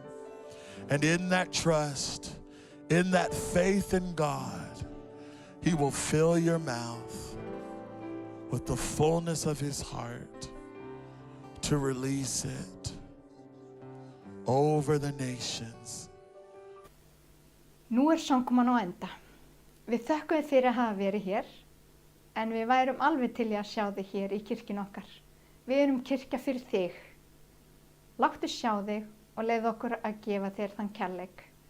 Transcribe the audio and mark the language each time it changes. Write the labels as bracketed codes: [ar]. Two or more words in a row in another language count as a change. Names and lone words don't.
[en] And in that trust, in that faith in God, he will fill your mouth with the fullness of his heart to release it over the nations. [is] Nú samkoman á enda. Við þökkum þér fyrir að hafa verið hér, en við værum alveg til í að sjá þig hér í kirkjun okkar. Við erum kirkja fyrir þig. Láttu sjá þig og leyfðu okkur að gefa þér þann kærleik.